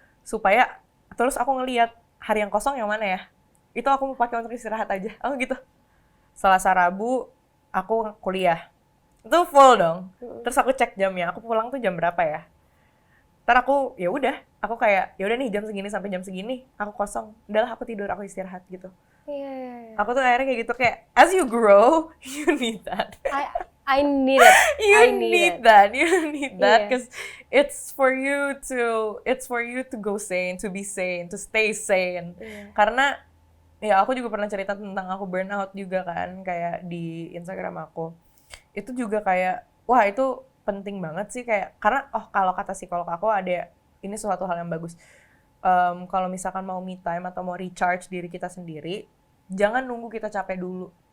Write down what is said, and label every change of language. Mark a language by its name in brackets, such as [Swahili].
[Indonesian] Supaya terus aku ngelihat hari yang kosong yang mana ya. Itu aku mau pakai untuk istirahat aja. Oh gitu. Selasa Rabu aku kuliah. Itu full dong. Terus aku cek jamnya. Aku pulang tuh jam berapa ya? Ntar aku ya udah, aku kayak ya udah nih jam segini sampai jam segini aku kosong. Udahlah aku tidur, aku istirahat gitu. Iya. Aku tuh akhirnya kayak gitu kayak [English] as you grow, you need that. I need it. You I need it. that. You need that [Indonesian] Iya. [English] because it's for you to go sane, to be sane, to stay sane. [Indonesian] Iya. Karena ya aku juga pernah cerita tentang aku burnout juga kan kayak di Instagram aku. Itu juga kayak wah itu penting banget sih kayak karena kalau kata psikolog aku ada ini suatu hal yang bagus. Kalau misalkan mau me time atau mau recharge diri kita sendiri, jangan nunggu kita capek dulu.